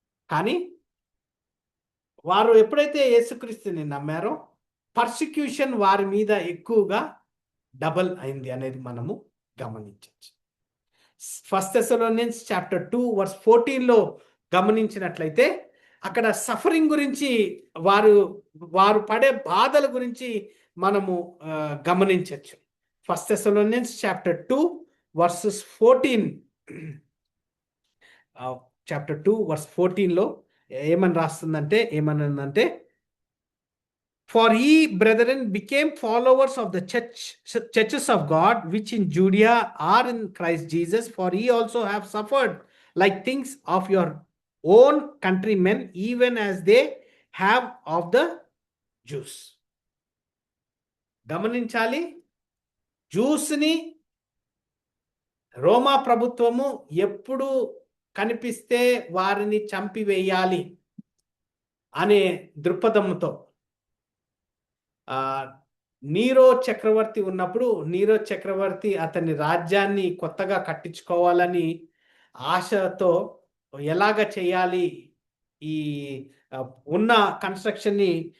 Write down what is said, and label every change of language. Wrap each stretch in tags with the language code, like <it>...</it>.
<te>కానీ వారు ఎప్పుడైతే యేసుక్రీస్తుని నమ్మారో పర్సిక్యూషన్ వారి మీద ఎక్కువగా డబల్ అయింది అనేది మనము గమనించవచ్చు. ఫస్ట్ థెస్సలోనియన్స్ చాప్టర్ 2 వర్స్ 14లో గమనించినట్లయితే అక్కడ సఫరింగ్ గురించి వారు పడే బాధల గురించి మనము గమనించవచ్చు. First Thessalonians chapter 2 versus 14 chapter 2 verse 14లో ఏమనంటే,</te> <en>for ye brethren became followers of the churches of God which in Judea are in Christ Jesus, for ye also have suffered like things of your own countrymen, even as they have of the Jews.</en> <te>గమనించాలి, జ్యూస్ని రోమా ప్రభుత్వము ఎప్పుడు కనిపిస్తే వారిని చంపివేయాలి అనే దృక్పథంతో Nero చక్రవర్తి ఉన్నప్పుడు Nero చక్రవర్తి అతని రాజ్యాన్ని కొత్తగా కట్టించుకోవాలని ఆశతో ఎలాగ చేయాలి, ఈ ఉన్న కన్స్ట్రక్షన్ని</te>